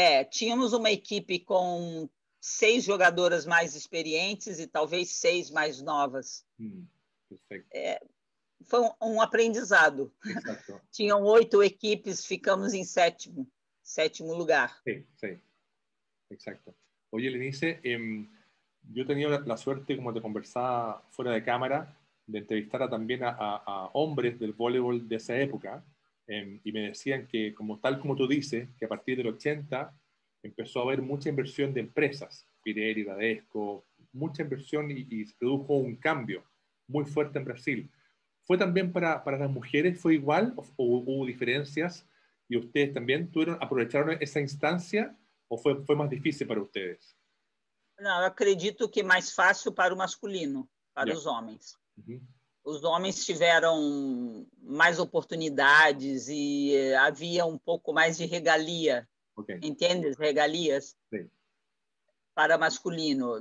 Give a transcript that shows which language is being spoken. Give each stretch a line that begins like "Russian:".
Portuguese: Tínhamos uma equipe com 6 jogadoras mais experientes e talvez 6 mais novas. Perfeito. Foi um aprendizado.
Spanish: Exacto.
Portuguese: Tinham 8 equipes, ficamos em sétimo lugar.
Spanish: Sí, sí. Exacto. Oye, Lenice, yo he tenido la suerte, como te conversaba fuera de cámara, de entrevistar también a hombres del voleibol de esa época, y me decían que, tal como tú dices, que a partir del 80 empezó a haber mucha inversión de empresas, Pirelli, Bradesco, mucha inversión y se produjo un cambio muy fuerte en Brasil. ¿Fue también para las mujeres, fue igual o hubo diferencias y ustedes también aprovecharon esa instancia o fue más difícil para ustedes?
Portuguese: Não, eu acredito que mais fácil para o masculino, para os homens. Os homens tiveram mais oportunidades e havia um pouco mais de regalia, entende? Regalias para masculino.